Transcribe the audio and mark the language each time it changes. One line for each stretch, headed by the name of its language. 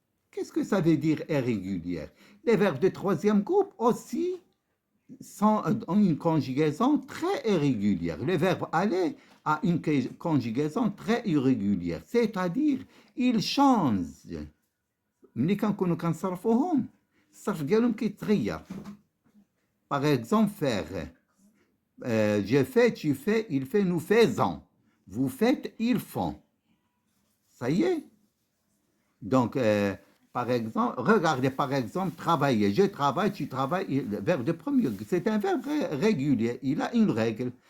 French: Qu'est-ce que ça veut dire irrégulière? Les verbes de troisième groupe aussi ont une conjugaison très irrégulière. Le verbe aller a une conjugaison très irrégulière, c'est-à-dire il change.
Arabic: ملي كنكونوا كنصرفوهم الصرف ديالهم كيتغير.
French: Par exemple, faire. Je fais, tu fais, il fait, nous faisons. Vous faites, ils font. Ça y est. Donc, par exemple, regardez, par exemple, travailler. Je travaille, tu travailles. Le verbe de premier, c'est un verbe régulier. Il a une règle.